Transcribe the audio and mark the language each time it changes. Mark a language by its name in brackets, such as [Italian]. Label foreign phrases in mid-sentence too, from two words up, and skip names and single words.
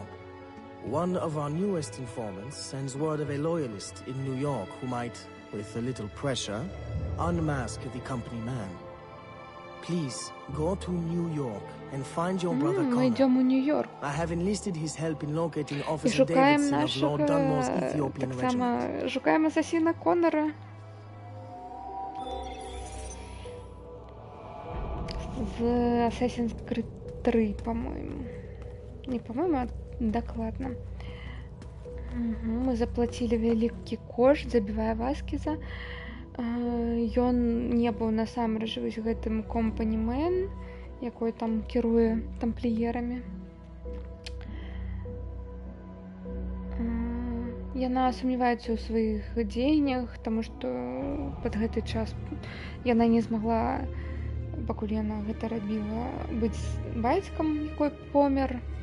[English] One of our newest informants sends word of a loyalist in New York who might, with a little pressure, unmask the company man. Please, go to New York and find your brother Connor. [Russian] Мы идем в Нью-Йорк. [English] I have enlisted his help in locating Officer [Belarusian] Шукаем [English] Davidson of [Ukrainian] нашого, [English] Lord Dunmore's Ethiopian [Belarusian] так само, [English] regiment. [Belarusian] шукаем асасіна Коннора. [Russian] В Assassin's Creed 3, по-моему. Не по-моему, а докладно. Угу. Мы заплатили [Belarusian] вялікі кошт, забівая Васкіза. Ён не быў насамрэч вось гэтым компанімен, якой там кіруе тампліерамі. Яна сумняваецца ў сваіх дзеяннях, таму што пад гэты час яна не змагла, пакуль яна гэта рабіла, быць бацькам, якой помер.